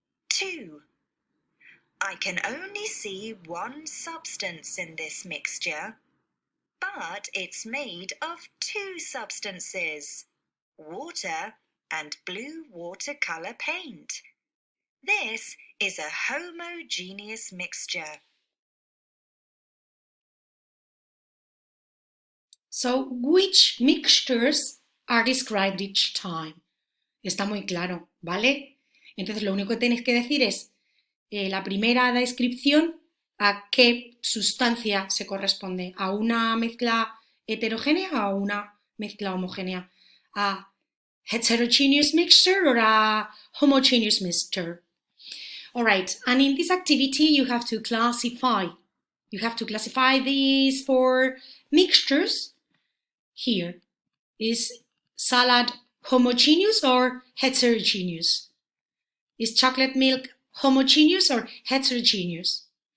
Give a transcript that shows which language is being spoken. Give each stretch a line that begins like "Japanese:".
English: 2. I can only see one substance in this mixture, but it's made of two substances, water and blue watercolor paint. This is a homogeneous mixture. So, which mixtures are described each time?
Spanish: Está muy claro, ¿vale? Entonces, lo único que tenéis que decir es la primera descripción, a qué sustancia se corresponde, a una mezcla heterogénea o a una mezcla homogénea,
English: a heterogeneous mixture or a homogeneous mixture. All right, and in this activity you have to classify. You have to classify these four mixtures. Here is salad homogeneous or heterogeneous? Is chocolate milk homogeneous or heterogeneous?